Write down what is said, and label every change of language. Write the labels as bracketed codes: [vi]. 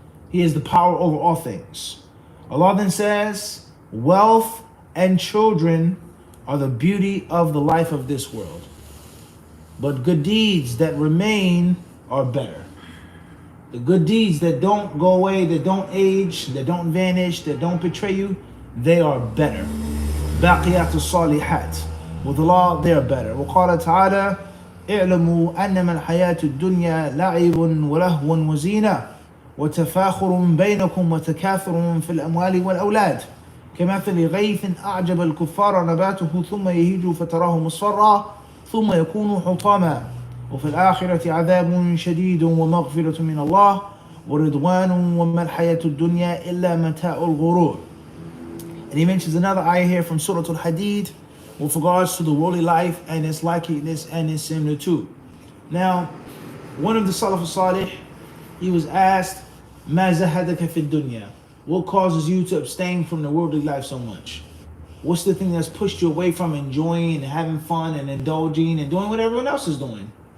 [en] He has the power over all things. Allah then says, wealth and children are the beauty of the life of this world. But good deeds that remain are better. The good deeds that don't go away, that don't age, that don't vanish, that don't betray you, they are better. [ar] باقيات الصالحات. [en] With Allah, they are better. [ar] وقال تعالى اعلموا أنما الحياة الدنيا لعب ولهو وزينة وتفاخر بينكم وتكاثر في الأموال والأولاد كمثل غيث أعجب الكفار نباته ثم يهيج فتراه مصفرا ثم يكون حطاما وفي الآخرة عذاب شديد ومغفرة من الله ورضوان وما الحياة الدنيا إلا متاع الغرور. [en] And he mentions another ayah here from Surah Al-Hadid with regards to the worldly life and its likeness and its similitude. Now, one of the Salaf al-Salih, he was asked, [ar] مَا زَهَدَكَ فِي الدُّنْيَا. [en] What causes you to abstain from the worldly life so much? What's the thing that's pushed you away from enjoying and having fun and indulging and doing what everyone else is doing?